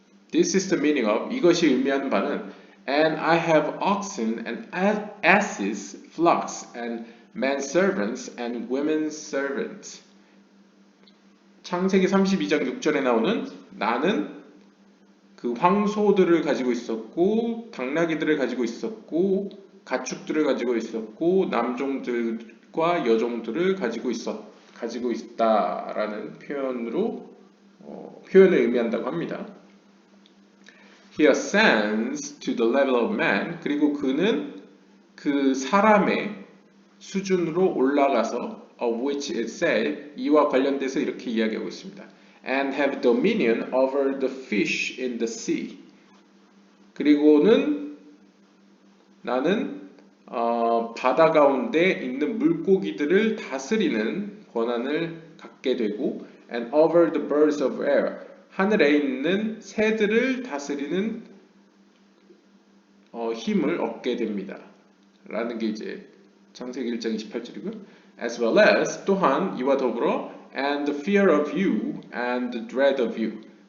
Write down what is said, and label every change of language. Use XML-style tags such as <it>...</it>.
<en>This is the meaning of</en> <ko>이것이 의미하는 바는</ko> <en>And I have oxen and asses, flocks and men servants and women servants.</en> <ko>창세기 32장 6절에 나오는 나는 그 황소들을 가지고 있었고 당나귀들을 가지고 있었고 가축들을 가지고 있었고 남종들과 여종들을 가지고 있다라는 표현을 의미한다고 합니다.</ko> <en>He ascends to the level of man.</en> <ko>그리고 그는 그 사람의 수준으로 올라가서</ko> <en>of which it said</en> <ko>이와 관련돼서 이렇게 이야기하고 있습니다.</ko> <en>And have dominion over the fish in the sea.</en> <ko>그리고는 나는 바다 가운데 있는 물고기들을 다스리는 권한을 갖게 되고</ko> <en>and over the birds of air.</en> <ko>하늘에 있는 새들을 다스리는 힘을 얻게 됩니다. 라는 게 이제 창세기 1장 28절이고요.</ko> <en>As well as</en> <ko>또한 이와 더불어</ko> <en>and the fear of you and the dread of you.</en>